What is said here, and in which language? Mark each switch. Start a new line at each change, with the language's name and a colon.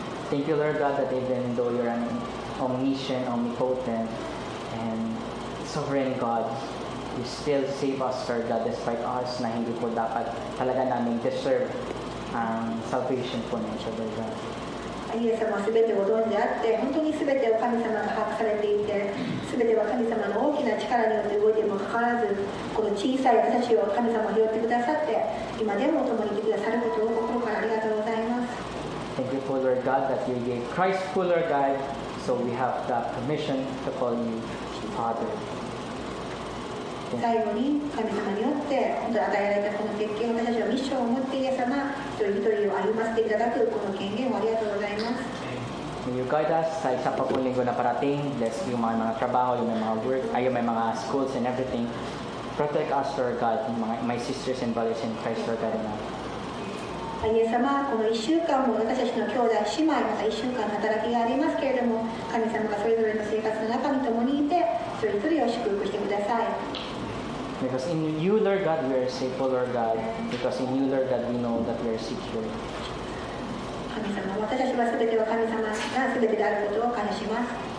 English: Thank you, Lord God, that even though you're an omniscient, omnipotent, and sovereign God, you still save us, Lord God, despite us
Filipino: na hindi po dapat talaga namin deserve ang salvation po na ito,
English: Lord God.
Japanese: イエス様は全てをご存知であって本当に全てを神様が把握されていて全ては神様の大きな力によって動いているにもかかわらずこの小さい私たちを神様が拾ってくださって今でも共にいてくださることを心からありがとうございます。
English: Thank you for Lord God that you gave Christ for Lord God, so we have the permission to call you Father.
Japanese: 最後に神様によって本当に与えられたこの決権を私たちはミッションを持ってイエス様一人一人を歩ませていただくこの権限をありがとうございます。
English: May you guide us
Filipino: sa isa pa pong linggo na parating. Bless yung mga trabaho, yung mga work, may mga
English: schools and everything. Protect us, Lord God, my sisters and brothers in Christ, Lord God.
Japanese: イエス様、この1週間も私たちの兄弟姉妹また1週間の働きがありますけれども神様がそれぞれの生活の中に共にいて一人一人を祝福してください。
English: Because in you, Lord God, we are safe, O Lord God. Because in you, Lord God, we know that we are secure.
Japanese: 神様、私たちは全ては神様が全てであることを感謝します。